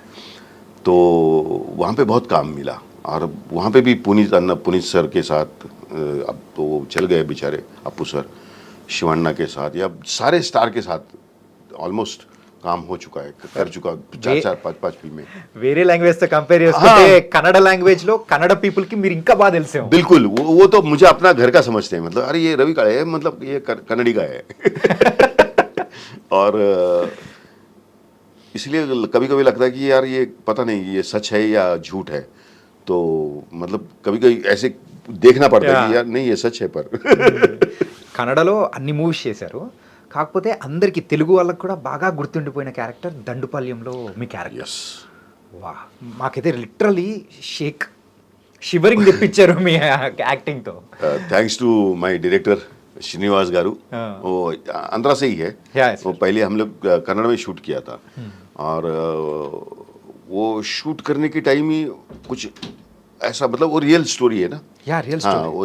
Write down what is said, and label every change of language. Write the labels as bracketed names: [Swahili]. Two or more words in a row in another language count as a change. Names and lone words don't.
[Hindi] तो वहाँ पे बहुत काम मिला और वहाँ पे भी पुनीत सर के साथ, अब तो वो चल गए बेचारे, अप्पू सर, शिवन्ना के साथ या सारे स्टार के साथ ऑलमोस्ट काम हो चुका है, कर चुका 4-5 फिल्में। [Telugu] వేరే లాంగ్వేజ్ తో కంపేర్ చేసుకుంటే కన్నడ లాంగ్వేజ్ లో కన్నడ పీపుల్ కి మీరు ఇంకా బాగా తెలిసే ఉంటారు. [Hindi] बिल्कुल, वो तो मुझे अपना घर का समझते हैं, मतलब अरे ये रवि काळे है, मतलब ये कन्नड़ी का है। और इसलिए कभी कभी लगता है कि यार ये पता नहीं ये सच है या झूठ है, तो मतलब कभी कभी ऐसे देखना पड़ता है कि यार नहीं ये सच है पर। [Telugu] కన్నడలో అన్ని మూవీస్ చేశారు, కాకపోతే అందరికి తెలుగు వాళ్ళకి కూడా బాగా గుర్తుండిపోయిన క్యారెక్టర్ దండుపాల్యంలో మీ క్యారెక్టర్. [Hindi] यस, [Telugu] వా, మాకైతే లిటరలీ షివరింగ్ తెప్పించారు మీ యాక్టింగ్ తో. [English] thanks to my director [Hindi] श्रीनिवास गारू, वो आंध्रा से ही है। Yes. वो पहले हम लोग कन्नड़ में शूट किया था और वो शूट करने के टाइम ही कुछ ऐसा, मतलब वो रियल स्टोरी है ना। [English] ya real [Hindi] हाँ, [English] స్టోరీ.